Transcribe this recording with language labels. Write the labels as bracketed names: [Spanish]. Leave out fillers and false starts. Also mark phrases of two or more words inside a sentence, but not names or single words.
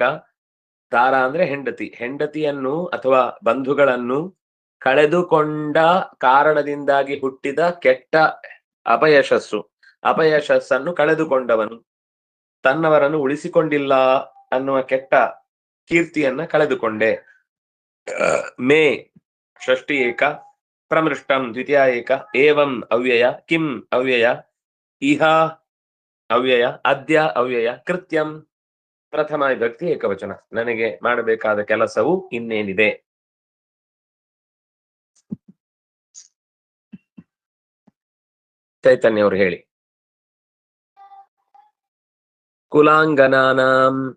[Kannada] ದಾರ ಅಂದ್ರೆ ಹೆಂಡತಿ, ಹೆಂಡತಿಯನ್ನು ಅಥವಾ ಬಂಧುಗಳನ್ನು ಕಳೆದುಕೊಂಡ ಕಾರಣದಿಂದಾಗಿ ಹುಟ್ಟಿದ ಕೆಟ್ಟ ಅಪಯಶಸ್ಸನ್ನು ಕಳೆದುಕೊಂಡವನು, ತನ್ನವರನ್ನು ಉಳಿಸಿಕೊಂಡಿಲ್ಲ ಅನ್ನುವ ಕೆಟ್ಟ ಕೀರ್ತಿಯನ್ನ ಕಳೆದುಕೊಂಡೆ. [Sanskrit] ಮೇ ಷಷ್ಠಿ ಏಕ, ಪ್ರಮೃಷ್ಟಂ ದ್ವಿತೀಯ ಏಕ, ಏವಂ ಅವ್ಯಯ, ಕಿಂ ಅವ್ಯಯ, ಇಹ ಅವ್ಯಯ, ಅದ್ಯ ಅವ್ಯಯ, ಕೃತ್ಯಂ ಪ್ರಥಮ ವಿಭಕ್ತಿ ಏಕವಚನ. [Kannada] ನನಗೆ ಮಾಡಬೇಕಾದ ಕೆಲಸವು ಇನ್ನೇನಿದೆ. ಚೈತನ್ಯ ಅವರು ಹೇಳಿ. [Sanskrit] ಕುಲಾಂಗನಾನಾಂ